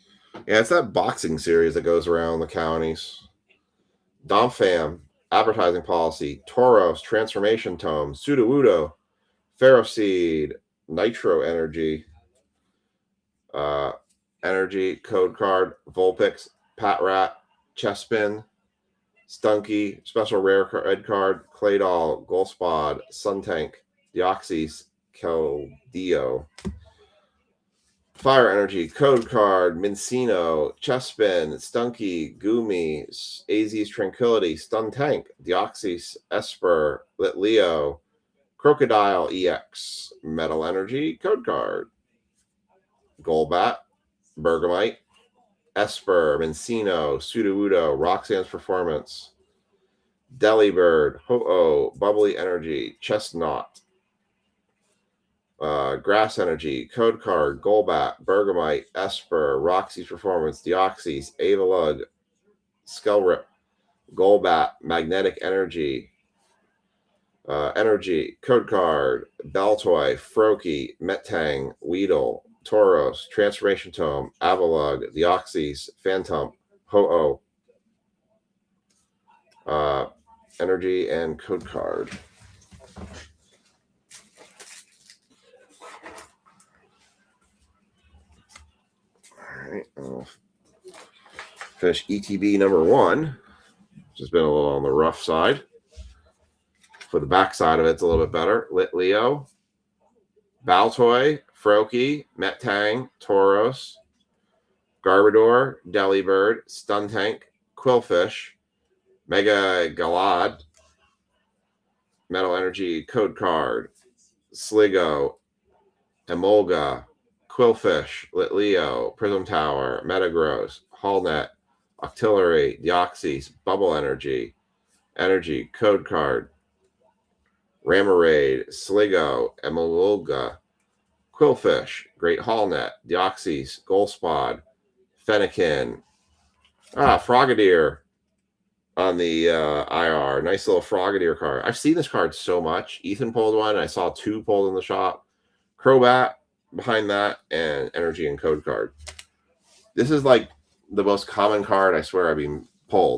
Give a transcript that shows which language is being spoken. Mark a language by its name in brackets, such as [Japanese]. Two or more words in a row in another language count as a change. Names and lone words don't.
[English] Yeah, it's that boxing series that goes around the counties. Domfam, advertising policy. Tauros, transformation tome. Sudowoodo, Ferroseed, Nitro Energy, Energy, Code Card, Vulpix, Patrat, Chespin, Stunky, Special Rare Red Card, Claydol, Golspod, Suntank, Deoxys, Keldeo. Fire Energy, Code Card, Mincino, Chespin, Stunky, Gumi, AZ's Tranquility, Stun Tank, Deoxys, Esper, Litleo, Crocodile EX, Metal Energy, Code Card, Golbat, Bergamite, Esper, Mincino, Sudowoodo, Roxanne's Performance, Delibird, Ho-Oh, Bubbly Energy, Chestnut, Grass Energy, Code Card, Golbat, Bergamite, Esper, Roxy's Performance, Deoxys, Avalug, Skullrip, Golbat, Magnetic Energy, Energy, Code Card, Baltoy, Froakie, Metang, Weedle, Tauros, Transformation Tome, Avalug, Deoxys, Phantom, Ho-Oh, Energy, and Code Card. All right, I'll finish ETB number 1, which has been a little on the rough side. For the back side of it's a little bit better. Litleo, Baltoy, Froakie, Metang, Tauros, Garbodor, Delibird, Stuntank, Quillfish, Mega Galad, Metal Energy, Code Card, Sligo, Emolga, Quillfish, Litleo, Prism Tower, Metagross, Hallnet, Octillery, Deoxys, Bubble Energy, Energy, Code Card, Ramarade, Sligo, Emolga, Quillfish, Great Hallnet, Deoxys, Golspod, Fennekin, Frogadier on the IR. Nice little Frogadier card. I've seen this card so much. Ethan pulled one. I saw 2 pulled in the shop. Crobat behind that, and Energy and Code Card. This is like the most common card I swear I've been pulled.